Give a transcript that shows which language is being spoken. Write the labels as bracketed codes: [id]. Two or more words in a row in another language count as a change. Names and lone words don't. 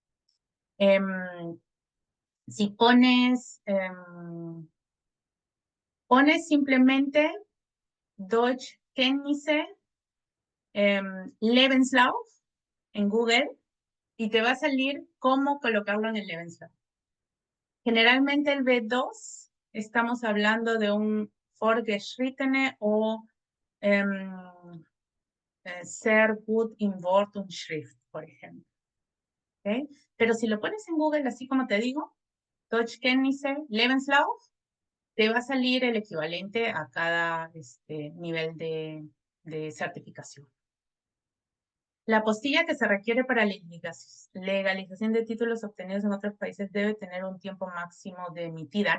[es] Si pones simplemente [de] Deutschkenntnisse, Lebenslauf [es] en Google y te va a salir cómo colocarlo en el Lebenslauf. Generalmente el B2 estamos hablando de un Fortgeschrittene o [de] sehr gut in Wort und Schrift, [es] por ejemplo. ¿Okay? Pero si lo pones en Google, así como te digo, [de] Deutschkenntnisse, Lebenslauf, [es] te va a salir el equivalente a cada nivel de certificación. La apostilla que se requiere para la legalización de títulos obtenidos en otros países debe tener un tiempo máximo de emitida.